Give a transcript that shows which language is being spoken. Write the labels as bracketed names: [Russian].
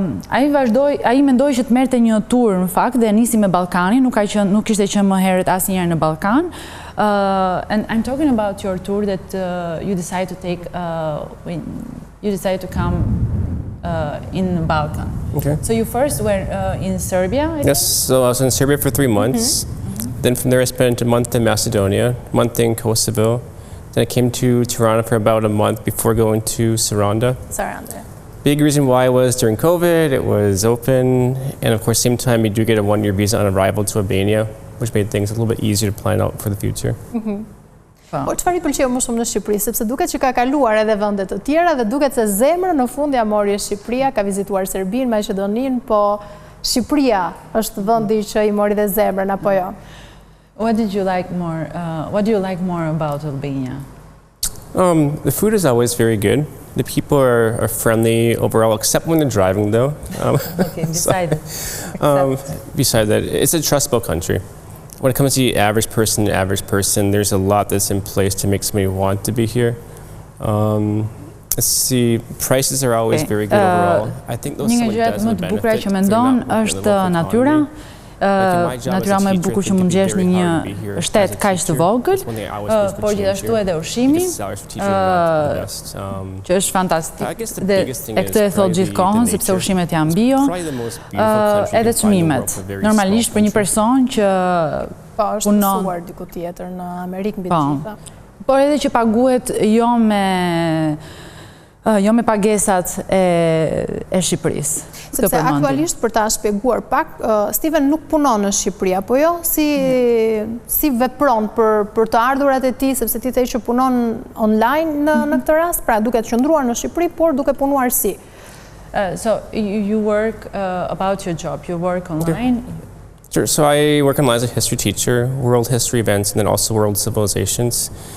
[Albanian] Ai mendoi që të merrte një tur në fakt dhe nisi me Ballkanin, nuk kishte qenë më herët asnjëherë në Ballkan. [English] And I'm talking about your tour that you decided to take when you decided to come in the Balkan. Okay. So you first were in Serbia? Yes, so I was in Serbia for 3 months. Then from there I spent a month in Macedonia, a month in Kosovo. Then I came to Tirana for about a month before going to Saranda. Big reason why was during COVID, it was open, and of course same time you do get a 1-year visa on arrival to Albania, which made things a little bit easier to plan out for the future. [Albanian] Por çfarë i pëlqeu më shumë në Shqipëri, sepse duket që ka kaluar edhe vende të tjera dhe duket se zemrën në fund ja mori Shqipëria, ka vizituar Serbinë, Maqedoninë, po Shqipëria është vendi që i mori dhe zemrën, apo jo? [English] What did you like more? What do you like more about Albania? The food is always very good. The people are friendly overall, except when they're driving, though. Okay, beside that, it's a trustable country. When it comes to the average person, there's a lot that's in place to make somebody want to be here. Let's see, prices are always very good overall. I think those some does the benefit to natyra. [Albanian] Natyra më e bukur që mund gjesh në një shtet kaq të vogël, por gjithashtu edhe ushqimi, që është fantastik. Dhe e këtë e thot gjithkohën, sepse ushqimet janë bio, edhe çmimet. Normalisht për një person që është mësuar diku tjetër në Amerikë mbi të gjitha. Por edhe që paguhet jo me pagesat e Shqipërisë. Sepse aktualisht, për ta shpjeguar pak, Steven nuk punon në Shqipëri, apo jo? Si vepron për të ardhurat e tij, sepse ti the që punon online në këtë rast, pra duke të qëndruar në Shqipëri, por duke punuar si? [English] So you work about your job, you work online? Sure. So I work online as a history teacher, world history events, and then also world civilizations.